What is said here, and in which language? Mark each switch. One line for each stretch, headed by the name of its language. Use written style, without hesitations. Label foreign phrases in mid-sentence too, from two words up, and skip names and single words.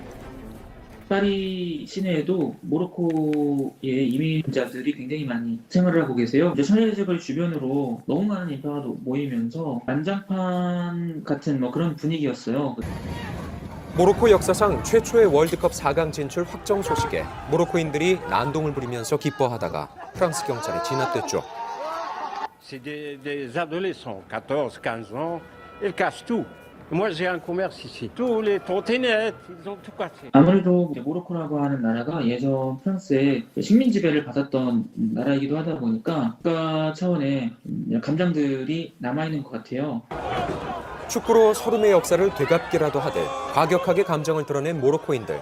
Korean: 파리 시내에도 모로코의 이민자들이 굉장히 많이 생활을 하고 계세요. 이제 사회적을 주변으로 너무 많은 인파가 모이면서 난장판 같은 그런 분위기였어요. 모로코 역사상 최초의 월드컵 4강 진출 확정 소식에 모로코인들이 난동을 부리면서 기뻐하다가 프랑스 경찰에 진압됐죠.
French: C'est des adolescents, 14, 15 ans, ils cassent tout. Moi, j'ai un commerce ici. Tous les trottinettes, ils ont tout cassé.
Korean: 아무래도 모로코라고 하는 나라가 예전 프랑스의 식민 지배를 받았던 나라이기도 하다 보니까 국가 차원의 감정들이 남아있는 것 같아요. 축구로 서름의 역사를 되갚기라도 하듯 과격하게 감정을 드러낸 모로코인들.